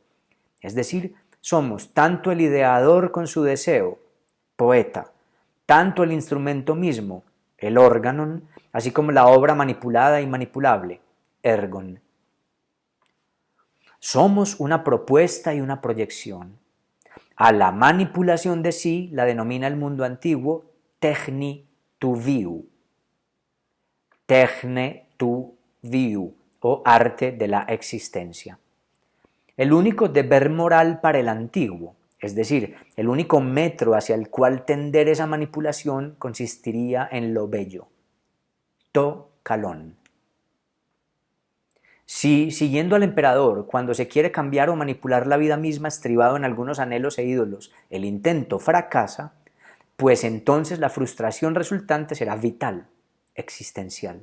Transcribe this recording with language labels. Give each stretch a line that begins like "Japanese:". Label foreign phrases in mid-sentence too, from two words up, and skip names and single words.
Spanish: Es decir, somos tanto el ideador con su deseo, poeta, tanto el instrumento mismo, el órganon, así como la obra manipulada y manipulable, ergon. Somos una propuesta y una proyección. A la manipulación de sí la denomina el mundo antiguo
Greek: τέχνη του βίου, τέχνη του βίου,
Spanish: o arte de la existencia. El único deber moral para el antiguo, es decir, el único metro hacia el cual tender esa manipulación consistiría en lo bello,
Greek: το καλόν.
Spanish: Si, siguiendo al emperador, cuando se quiere cambiar o manipular la vida misma estribado en algunos anhelos e ídolos, el intento fracasa, pues entonces la frustración resultante será vital, existencial.